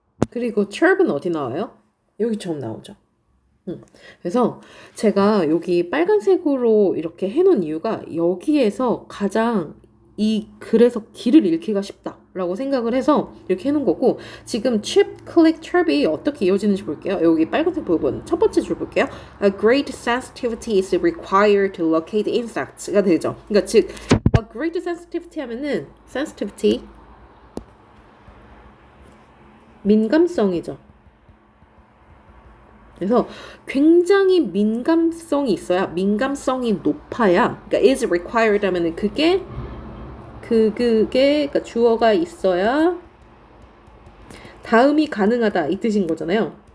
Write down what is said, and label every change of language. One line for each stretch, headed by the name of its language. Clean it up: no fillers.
Korean: 그리고 chirp은 어디 나와요? 여기 처음 나오죠. 그래서 제가 여기 빨간색으로 이렇게 해놓은 이유가 여기에서 가장 이 글에서 길을 잃기가 쉽다라고 생각을 해서 이렇게 해놓은 거고, 지금 chip, click, chirp이 어떻게 이어지는지 볼게요. 여기 빨간색 부분 첫 번째 줄 볼게요.
English: A great sensitivity is required to locate insects
Korean: 가 되죠. 그러니까 즉
English: a great sensitivity
Korean: 하면은 sensitivity 민감성이죠. 그래서 굉장히 민감성이 있어야, 민감성이 높아야, 그러니까
English: is required
Korean: 하면은 그게 그러니까 주어가 있어야 다음이 가능하다 이 뜻인 거잖아요.